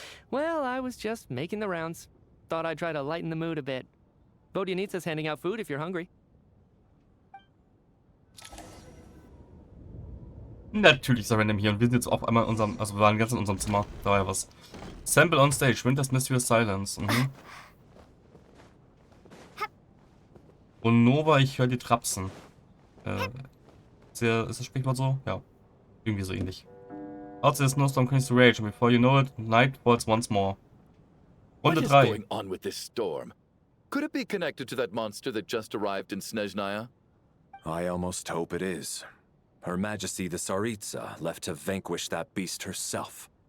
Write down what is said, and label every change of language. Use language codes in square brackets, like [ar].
[en] Well, I was just making the rounds. Thought I'd try to lighten the mood a bit. Vodjanitsa's handing out food if you're hungry. [de] Natürlich ist er random hier und wir sind jetzt auf einmal in unserem, also wir waren ganz in unserem Zimmer, da war ja was. [en] Sample on stage, Winter's Mysterious Silence. [de] Und Nova, ich höre die Trapsen. Ist das Sprichwort so? Ja. Irgendwie so ähnlich. [en] Outside the snowstorm continues to rage, and before you know it, night falls once more. [de] Runde [en] What is [de] 3. [en] going on with this storm? Could it be connected to that monster that just arrived in Snezhnaya? I almost hope it is. Her Majesty the Tsaritsa left to vanquish that beast herself.